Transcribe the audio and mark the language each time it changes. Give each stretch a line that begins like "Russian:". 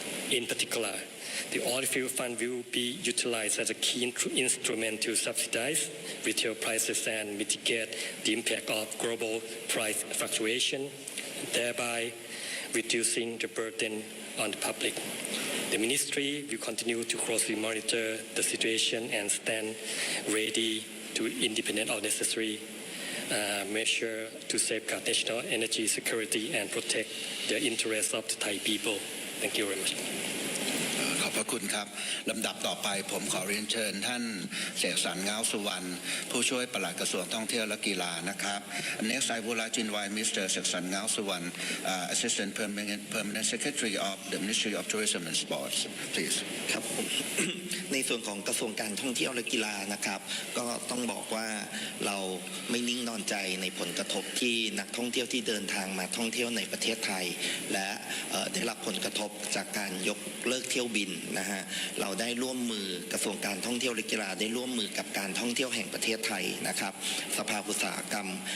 English: In particular, the oil fuel fund will be utilized as a key instrument to subsidize retail prices and mitigate the impact of global price fluctuation, thereby reducing the burden on the public. The ministry will continue to closely monitor the situation and stand ready to implement all necessary measures to safeguard national energy security and protect the interests of the Thai people. Thank you very much.
Thai: ขอบพระคุณครับลำดับต่อไปผมขอเรียนเชิญท่านเสกสรรเงาสุวรรณผู้ช่วยปลัดกระทรวงท่องเที่ยวและกีฬานะครับ
English: Next I would like to invite Mr. เสกสรรเงาสุวรรณ Assistant Permanent Secretary of the Ministry of Tourism and Sports please
Thai: ครับ ในส่วนของกระทรวงการท่องเที่ยวและกีฬานะครับก็ต้องบอกว่าเราไม่นิ่งนอนใจในผลกระทบที่นักท่องเที่ยวที่เดินทางมาท่องเที่ยวในประเทศไทยและ ได้รับผลกระทบจากการยกเลิกเที่ยวบินนะฮะเราได้ร่วมมือกระทรวงการท่องเที่ยวและกีฬาได้ร่วมมือกับการท่องเที่ยวแห่งประเทศไทยนะครับสภาอุตสาหกรรม